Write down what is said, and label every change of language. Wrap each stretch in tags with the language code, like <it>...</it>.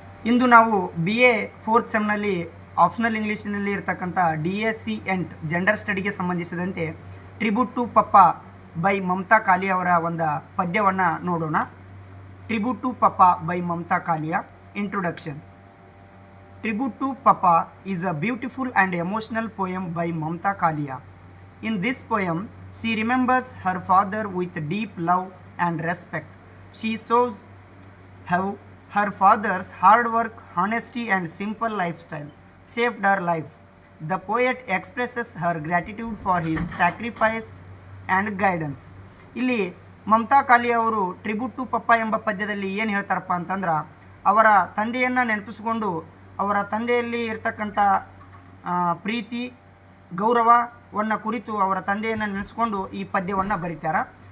<kn>ಇಂದು ನಾವು BA 4th ಸೆಮ್ನಲ್ಲಿ optional ಇಂಗ್ಲೀಷ್ನಲ್ಲಿ ಇರತಕ್ಕಂಥ DSC ಎಂಟ್ ಜೆಂಡರ್ ಸ್ಟಡಿಗೆ ಸಂಬಂಧಿಸಿದಂತೆ tribute to papa by Mamata ಕಾಲಿ ಅವರ ಒಂದು ಪದ್ಯವನ್ನು ನೋಡೋಣ. Tribute to papa by Mamata Kaliya introduction.</kn> <en>Tribute to Papa is a beautiful and emotional poem by Mamta Kalia. In this poem, she remembers her father with deep love and respect. She shows how her father's hard work, honesty and simple lifestyle shaped her life. The poet expresses her gratitude for his sacrifice and guidance.</en> <kn>ಇಲ್ಲಿ ಮಮತಾ ಕಾಲಿ ಅವರು tribute to ಪಪ್ಪ ಎಂಬ ಪದ್ಯದಲ್ಲಿ ಏನು ಹೇಳ್ತಾರಪ್ಪ ಅಂತಂದ್ರೆ, ಅವರ ತಂದೆಯನ್ನು ನೆನಪಿಸಿಕೊಂಡು ಅವರ ತಂದೆಯಲ್ಲಿ ಇರ್ತಕ್ಕಂಥ ಪ್ರೀತಿ ಗೌರವವನ್ನು ಕುರಿತು ಅವರ ತಂದೆಯನ್ನು ನೆನೆಸ್ಕೊಂಡು ಈ ಪದ್ಯವನ್ನು ಬರೀತಾರೆ.</kn>